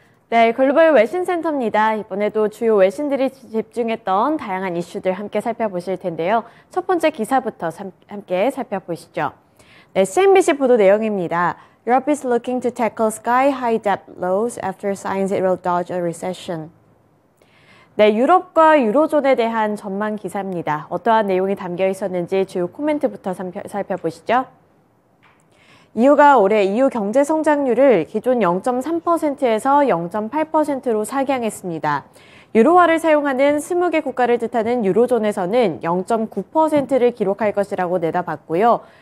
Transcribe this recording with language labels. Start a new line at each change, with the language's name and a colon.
Korean: 네, 글로벌 외신센터입니다. 이번에도 주요 외신들이 집중했던 다양한 이슈들 함께 살펴보실 텐데요. 첫 번째 기사부터 함께 살펴보시죠. 네, CNBC 보도 내용입니다.
English: Europe is looking to tackle sky-high debt lows after signs it will dodge a recession.
Korean: 네, 유럽과 유로존에 대한 전망 기사입니다. 어떠한 내용이 담겨 있었는지 주요 코멘트부터 살펴보시죠. EU가 올해 EU 경제 성장률을 기존 0.3%에서 0.8%로 상향했습니다. 유로화를 사용하는 20개 국가를 뜻하는 유로존에서는 0.9%를 기록할 것이라고 내다봤고요.